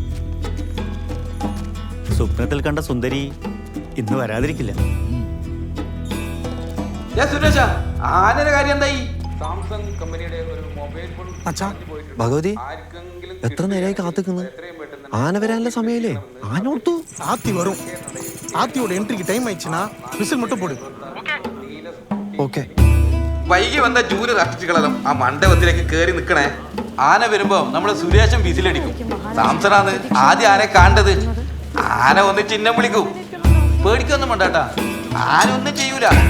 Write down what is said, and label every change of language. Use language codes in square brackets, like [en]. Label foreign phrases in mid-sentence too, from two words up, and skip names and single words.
[ml] സ്വപ്നത്തിൽ കണ്ട സുന്ദരി ഇന്ന് വരാതിരിക്കില്ല. സുരേഷ, ആനയുടെ കാര്യം എന്തായി? സാംസങ് കമ്പനിയുടെ ഒരു [en] mobile phone [ml] ഭഗവതി, എത്ര നേരമായി കാത്തിക്കുന്നു? ആന വരാനുള്ള സമയല്ലേ? ആന കൊടുത്തു. [ta] ஆத்தி வரும். ஆத்தியோட [en] entry-க்கு time [ta] ஆயிடுச்சுன்னா விசில் மட்டும் போடு. [ml] ഓക്കെ. വൈകി വന്ന [en] junior artists-എല്ലാം [ml] ആ മണ്ഡപത്തിലേക്ക് കയറി നിൽക്കണേ. ആന വരുമ്പോ നമ്മളെ സുരേഷൻ വിസിലടിക്കും. സാംസണാണ് ആദ്യം ആനയെ കാണേണ്ടത്. ആന ഒന്ന് ചിഹ്നം വിളിക്കും. പേടിക്കൊന്നും വേണ്ടാട്ടാ, ആന ഒന്നും ചെയ്യൂല.